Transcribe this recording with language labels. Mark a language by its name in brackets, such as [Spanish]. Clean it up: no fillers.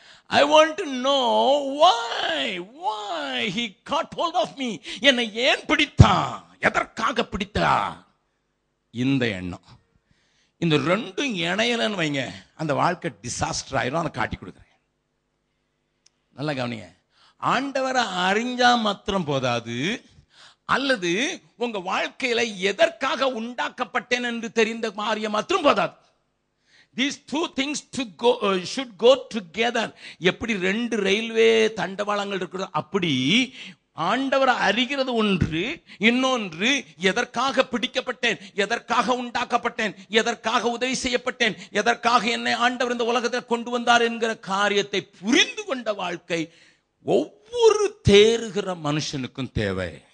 [English] I want to know why he got hold of me. [Tamil] என்னை ஏன் பிடித்தான், எதற்காக பிடித்தான்? இந்த எண்ணம். இந்த ரெண்டும் இணையலன்னு வைங்க, அந்த வாழ்க்கை டிசாஸ்டர் ஆயிரும். அதை காட்டி கொடுக்குறேன். நல்லா கவனிங்க. ஆண்டவரை அறிஞ்சா மாத்திரம் போதாது, அல்லது உங்க வாழ்க்கையில எதற்காக உண்டாக்கப்பட்டேன் என்று தெரிந்த காரியம் மாத்திரம் போதாது. [English] These two things should go together. [Tamil] எப்படி ரெண்டு ரயில்வே தண்டவாளங்கள் இருக்கிறது, அப்படி ஆண்டவரை அறிகிறது ஒன்று, இன்னொன்று எதற்காக பிடிக்கப்பட்டேன், எதற்காக உண்டாக்கப்பட்டேன், எதற்காக உதவி செய்யப்பட்டேன், எதற்காக என்னை ஆண்டவர் இந்த உலகத்தில் கொண்டு வந்தார் என்கிற காரியத்தை புரிந்து கொண்ட வாழ்க்கை ஒவ்வொரு தேறுகிற மனுஷனுக்கும் தேவை.